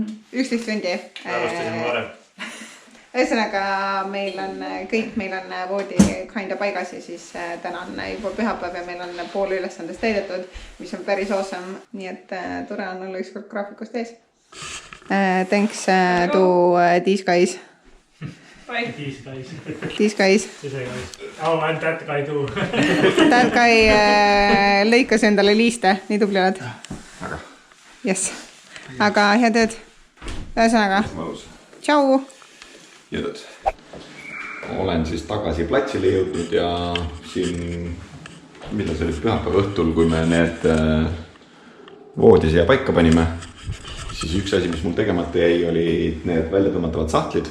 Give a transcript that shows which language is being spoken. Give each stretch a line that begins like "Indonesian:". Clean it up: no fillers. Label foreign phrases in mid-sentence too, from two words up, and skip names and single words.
Estonian: 11 tundi. Alustasime varem. Ühesõnaga, meil on voodi kinda paigas ja siis täna on juba pühapäev ja meil on pool ülesandest täidetud, mis on päris awesome. Nii et tore on olla ükskord graafikust ees.
English: Thanks to these guys. These guys. These guys. Oh, and that guy too. That guy
Estonian: lõikas endale liiste, nii tubli oled. Yes. Aga hea tööd. Ühesõnaga. Tšau. Jõudnud. Olen siis tagasi platsile jõudnud ja siin, mida see oli pühapäeva õhtul, kui me need voodi siia paika panime, siis üks asi, mis mul tegemata jäi, oli need välja tõmmatavad sahtlid.